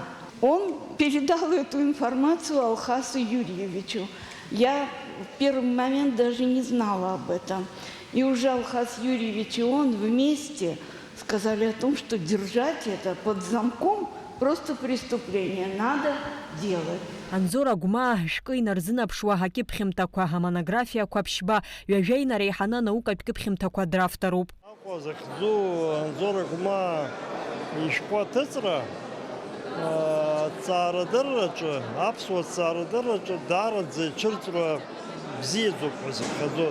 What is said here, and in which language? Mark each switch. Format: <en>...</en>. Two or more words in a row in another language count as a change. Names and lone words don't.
<ru>Он передал эту информацию Алхасу Юрьевичу. Я в первый момент даже не знала об этом. И уже Алхас Юрьевич и он вместе сказали о том, что держать это под замком просто преступление, надо делать.</ru> <ab>Анзор Агәмаа ҳшәкы инарзынаԥшуа ҳакьыԥхьымҭақәа, амонографиақәа ԥшьба, ҩажәа инареиҳаны анаукатә кьыԥхьымҭақәа драфтароуп. Аҟәа захьӡу Анзор Агәмаа ишәҟәы аҭыҵра аҭҵаарадырраҿы, аԥсуа ҭҵаарадырраҿы даараӡа ицәырҵра бзиаӡоуп ҳәа зыԥхьаӡоит.</ab>